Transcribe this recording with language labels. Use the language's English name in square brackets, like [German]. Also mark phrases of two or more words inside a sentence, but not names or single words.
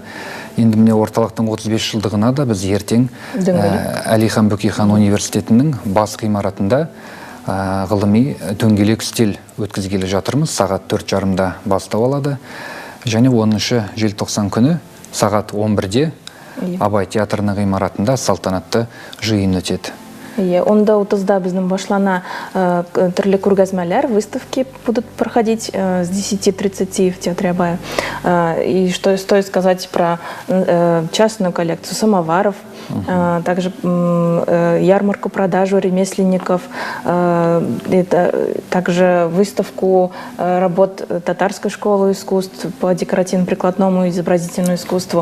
[Kazakh] Енді міне орталықтың 35 жылдығына да біз ертең Әлихан Бөкейхан университетінің бас ғимаратында ғылыми дөңгелек үстел өткізгелі жатырмыз. Сағат 4:30-да бастау алады. Және 10 желтоқсан күні сағат 11-де Абай театрының ғимаратында салтанатты жиын өтеді. [Tatar] Онда 30-да біздің башлана түрлі көргәзмәләр, [Russian] выставки будут проходить с 10:30 в театре Абая. И что стоит сказать про частную коллекцию самоваров, также ярмарку-продажу ремесленников, также выставку работ Татарской школы искусств по декоративно-прикладному и изобразительному искусству.